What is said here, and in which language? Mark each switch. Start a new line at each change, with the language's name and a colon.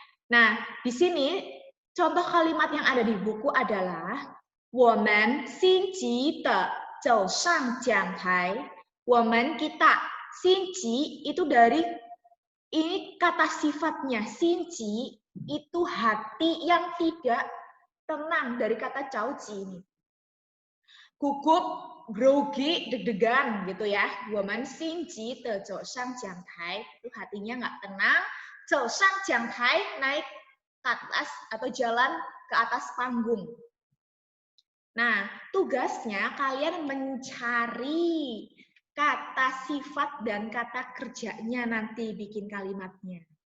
Indonesian: Nah, di sini contoh kalimat yang ada di buku adalah
Chinese: 我们心急地走上讲台.
Indonesian: 我们 kita, 心急itu dari ini kata sifatnya, 心急 itu hati yang tidak tenang dari kata 着急 ini. Gugup, grogi, deg-degan gitu ya.
Chinese: 我们心急地走上讲台,
Indonesian: itu hatinya nggak tenang.
Chinese: 走上讲台,
Indonesian: naik ke atas atau jalan ke atas panggung. Nah, tugasnya kalian mencari kata sifat dan kata kerjanya nanti bikin kalimatnya.